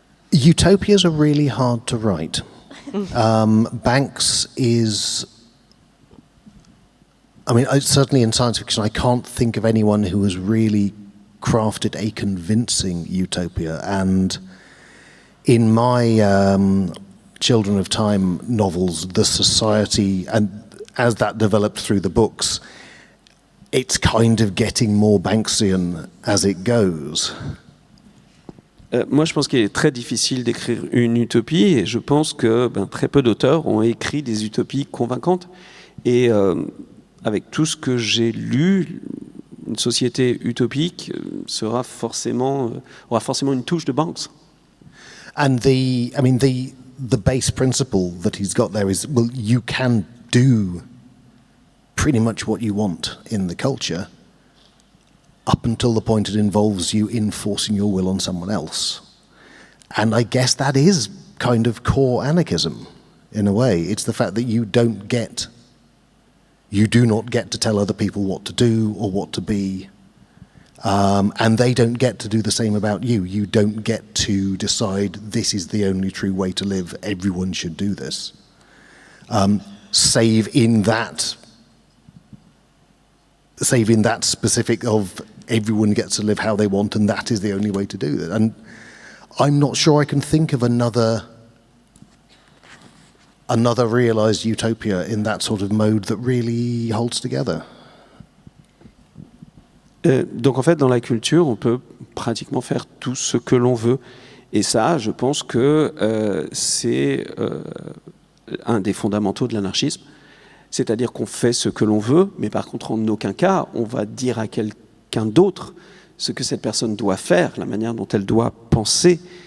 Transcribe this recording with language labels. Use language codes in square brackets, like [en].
[en] Utopias are really hard to write. Banks is, certainly in science fiction, I can't think of anyone who has really crafted a convincing utopia. And in my Children of Time novels, the society, and as that developed through the books, it's kind of getting more Banksian as it goes. [fr] Moi, je pense qu'il est très difficile d'écrire une utopie, et je pense que très peu d'auteurs ont écrit des utopies convaincantes. Et avec tout ce que j'ai lu, une société utopique aura forcément une touche de Banks. [en] And the base principle that he's got there is, well, you can do pretty much what you want in the culture up until the point it involves you enforcing your will on someone else. And I guess that is kind of core anarchism, in a way. It's the fact that you do not get to tell other people what to do or what to be, and they don't get to do the same about you. You don't get to decide this is the only true way to live, everyone should do this. Save in that specific of everyone gets to live how they want and that is the only way to do that. And I'm not sure I can think of another realized utopia in that sort of mode that really holds together. [fr] Donc en fait, dans la culture, on peut pratiquement faire tout ce que l'on veut. Et ça, je pense que c'est un des fondamentaux de l'anarchisme. C'est-à-dire qu'on fait ce que l'on veut, mais par contre, en aucun cas, on va dire à quelqu'un d'autre ce que cette personne doit faire, la manière dont elle doit penser.